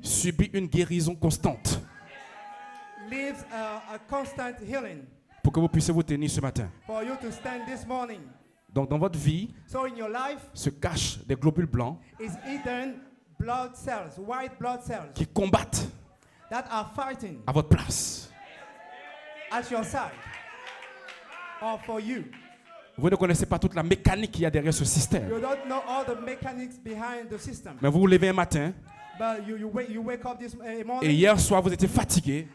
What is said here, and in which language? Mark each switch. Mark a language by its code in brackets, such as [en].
[fr] subit une guérison constante [en] lives a constant healing [fr] pour que vous puissiez vous tenir ce matin. [en] for you to stand this morning. [fr] Donc dans votre vie [en] So in your life [fr] se cachent des globules blancs [en] is hidden blood cells, white blood cells [fr] qui combattent [en] that are fighting [fr] à votre place. [en] at your side or for you. [fr] Vous ne connaissez pas toute la mécanique qu'il y a derrière ce système. [en] You don't know all the mechanics behind the system. [fr] Mais vous vous levez un matin [en] But you wake up this [fr] et [en] morning [fr] hier soir vous étiez fatigué.